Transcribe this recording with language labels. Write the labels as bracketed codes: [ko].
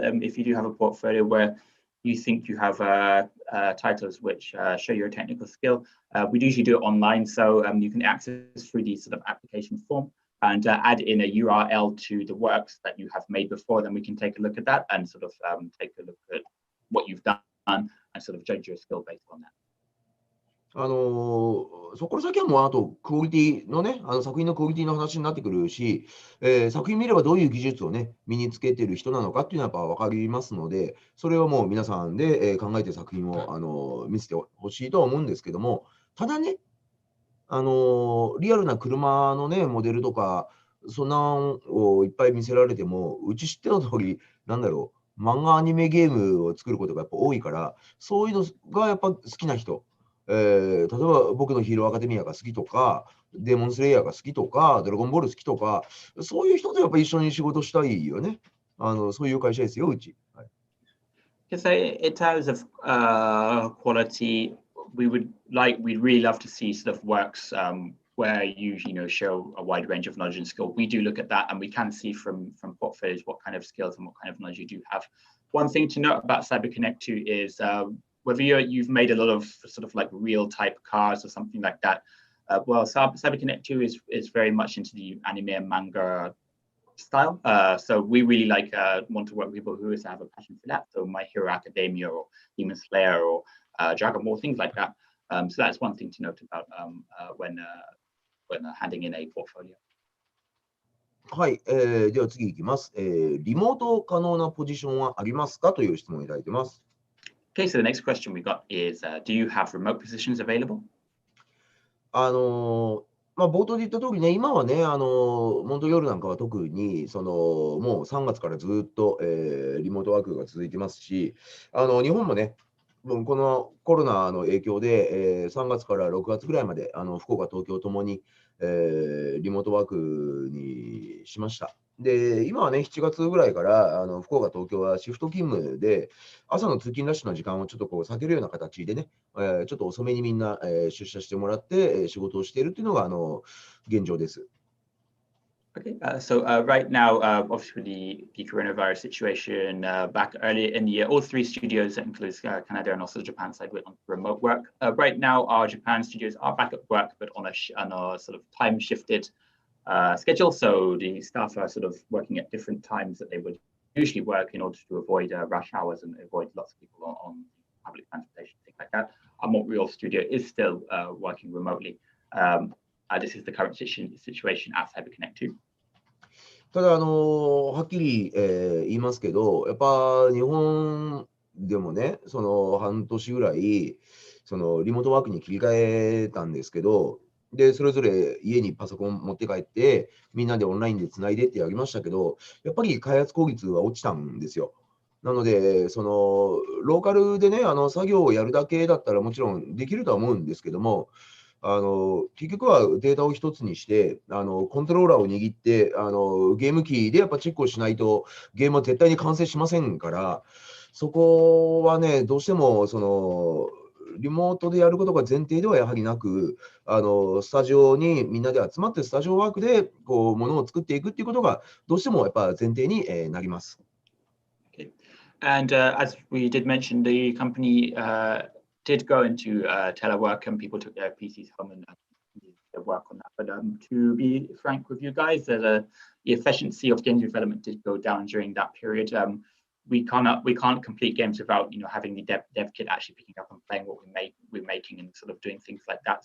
[en] If you do have a portfolio where you think you have titles which show your technical skill, we usually do it online, so you can access through the sort of application form and add in a URL to the works that you have made before. Then we can take a look at that and sort of take a look at what you've done and sort of judge your skill based on that. [ja] そこから先はもうあとクオリティのね、作品のクオリティの話になってくるし、作品見ればどういう技術をね、身につけてる人なのかっていうのはやっぱ分かりますので、それはもう皆さんで、考えて作品を見せてほしいとは思うんですけども、ただね、リアルな車のね、モデルとか、そんなんをいっぱい見せられても、うち知っての通り、なんだろう、漫画、アニメ、ゲームを作ることがやっぱ多いから、そういうのがやっぱ好きな人、例えば僕のヒーローアカデミアが好きとか、デーモンスレイヤーが好きとか、ドラゴンボール好きとか、そういう人とやっぱ一緒に仕事したいよね。そういう会社ですよ、うち。はい。 [en] So in terms of quality, we'd really love to see sort of works where you know show a wide range of knowledge and skill. We do look at that, and we can see from portfolios what kind of skills and what kind of knowledge you do have. One thing to note about CyberConnect2 is whether you've made a lot of sort of like real type cars or something like that. Well, CyberConnect2 is very much into the anime and manga style. So we really want to work with people who have a passion for that. So My Hero Academia or Demon Slayer or Dragon Ball, things like that. So that's one thing to note about when handing in a portfolio. [ja] はい、では次いきます。リモート可能なポジションはありますかという質問をいただいてます。 [en] Okay, so the next question we got is, do you have remote positions available? [ja] 冒頭で言った通りね、今はね、モントリオールなんかは特に、もう3月からずっと、リモートワークが続いてますし、日本もね、もうこのコロナの影響で、3月から6月ぐらいまで、福岡、東京ともに、リモートワークにしました。で、今はね、7月ぐらいから、福岡、東京はシフト勤務で、朝の通勤ラッシュの時間をちょっとこう避けるような形でね、ちょっと遅めにみんな、出社してもらって、仕事をしているっていうのが、現状です。 [en] Okay, so right now, obviously the coronavirus situation back earlier in the year, all three studios, that includes Canada and also Japan side, went on remote work. Right now, our Japan studios are back at work, but on a sort of time shifted schedule. So the staff are sort of working at different times that they would usually work in order to avoid rush hours and avoid lots of people on public transportation, things like that. Our Montreal studio is still working remotely. This is the current situation at CyberConnect2. [ja] ただ、はっきり、言いますけど、やっぱ日本でもね、半年ぐらい、リモートワークに切り替えたんですけど、で、それぞれ家にパソコン持って帰って、みんなでオンラインでつないでってやりましたけど、やっぱり開発効率は落ちたんですよ。なので、ローカルでね、作業をやるだけだったらもちろんできるとは思うんですけども、結局はデータを一つにして、コントローラーを握って、ゲーム機でやっぱチェックをしないと、ゲームは絶対に完成しませんから、そこはね、どうしても、リモートでやることが前提ではやはりなく、スタジオにみんなで集まってスタジオワークで、こう、ものを作っていくっていうことが、どうしてもやっぱ前提に、なります。 [en] Okay. And as we did mention, the company did go into telework and people took their PCs home and work on that. But to be frank with you guys, the efficiency of game development did go down during that period. We can't complete games without having the dev kit actually picking up and playing what we're making and sort of doing things like that.